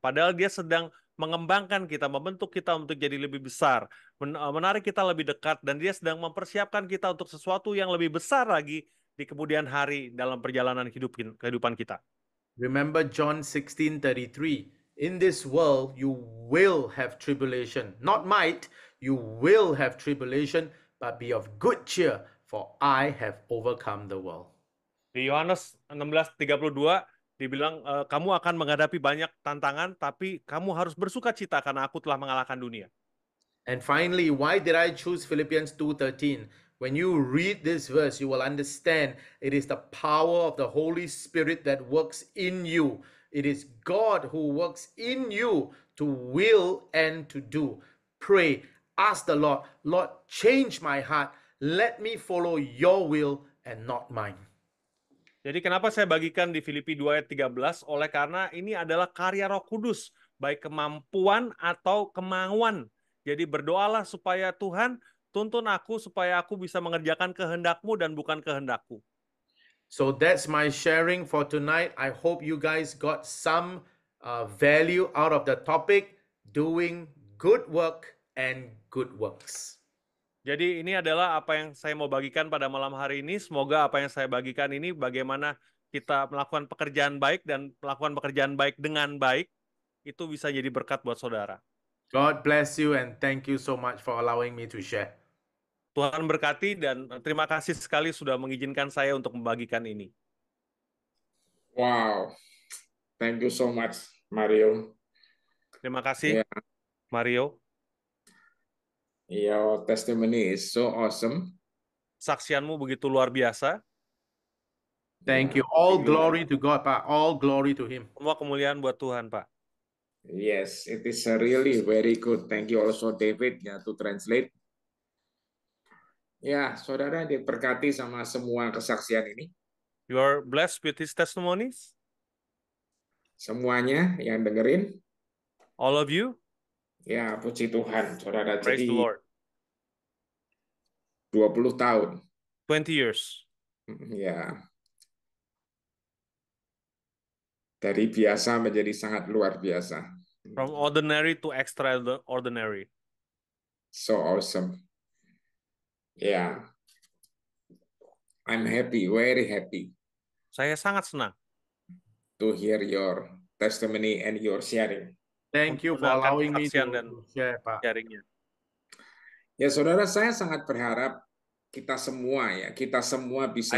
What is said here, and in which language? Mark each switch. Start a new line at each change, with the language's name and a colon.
Indonesian: Padahal Dia sedang mengembangkan kita, membentuk kita untuk jadi lebih besar, menarik kita lebih dekat, dan Dia sedang mempersiapkan kita untuk sesuatu yang lebih besar lagi di kemudian hari dalam perjalanan kehidupan kita.
English: Remember John 16:33. In this world you will have tribulation. Not might, you will have tribulation, but be of good cheer, for I have overcome the world.
Indonesian: Di Yohanes 16:32 dibilang kamu akan menghadapi banyak tantangan, tapi kamu harus bersuka-cita karena aku telah mengalahkan dunia.
English: And finally, why did I choose Philippians 2:13? When you read this verse, you will understand it is the power of the Holy Spirit that works in you. It is God who works in you to will and to do. Pray, ask the Lord, Lord, change my heart. Let me follow your will and not mine.
Indonesian: Jadi kenapa saya bagikan di Filipi 2 ayat 13? Oleh karena ini adalah karya Roh Kudus, baik kemampuan atau kemauan. Jadi berdoalah supaya Tuhan tuntun aku supaya aku bisa mengerjakan kehendak-Mu dan bukan kehendak-Ku.
English: So that's my sharing for tonight. I hope you guys got some value out of the topic, doing good work and good works.
Indonesian: Jadi ini adalah apa yang saya mau bagikan pada malam hari ini. Semoga apa yang saya bagikan ini bagaimana kita melakukan pekerjaan baik dan melakukan pekerjaan baik dengan baik, itu bisa jadi berkat buat saudara.
English: God bless you and thank you so much for allowing me to share.
Indonesian: Tuhan berkati dan terima kasih sekali sudah mengizinkan saya untuk membagikan ini.
English: Wow, thank you so much, Mario.
Indonesian: Terima kasih, Mario.
English: Your testimony is so awesome.
Indonesian: Saksianmu begitu luar biasa.
English: Thank you. All glory to God, Pak. All glory to Him.
Indonesian: Semua kemuliaan buat Tuhan, Pak.
English: Yes, it is really very good. Thank you also, David, to translate.
Indonesian: Ya, saudara diberkati sama semua kesaksian ini.
English: You are blessed with his testimonies?
Indonesian: Semuanya yang dengerin.
English: All of you?
Indonesian: Ya, puji Tuhan, saudara.
English: Praise
Indonesian: Jadi
English: the Lord.
Indonesian: 20 tahun.
English: 20 years.
Indonesian: Ya. Dari biasa menjadi sangat luar biasa.
English: From ordinary to extraordinary. So awesome. Yeah. I'm happy, very happy.
Indonesian: Saya sangat senang
English: To hear your testimony and your sharing. Thank you for allowing me to share, Pak.
Indonesian: sharingnya. Ya, saudara, saya sangat berharap kita semua bisa